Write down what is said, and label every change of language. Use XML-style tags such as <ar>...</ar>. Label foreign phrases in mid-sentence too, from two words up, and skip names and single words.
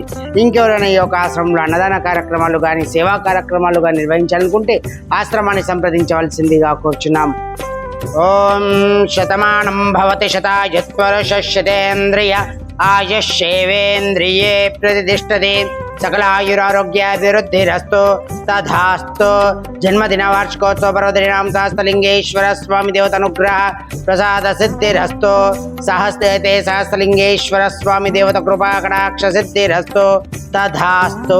<te>ఇంకెవరైనా ఈ యొక్క ఆశ్రమంలో అన్నదాన కార్యక్రమాలు కానీ సేవా కార్యక్రమాలు కానీ నిర్వహించాలనుకుంటే ఆశ్రమాన్ని సంప్రదించవలసిందిగా కోరుచున్నాం।</te> <sa>ఓం శతమానం భవతి శతాయుత్వరశతేంద్రియ ఆయుష్యేవేంద్రియే ప్రతిష్టతే सकलायुरारोग्याभिवृद्धिरस्तु तथास्तु। जन्मदिन वार्षिकोत्सव पर्वदिनां सहस्रलिंगेश्वर स्वामी देवतानुग्रह प्रसाद सिद्धिरस्तु सहस्ते सहस्रलिंगेश्वर स्वामी देवता कृपा कटाक्ष सिद्धिरस्तु तथास्तु।</sa>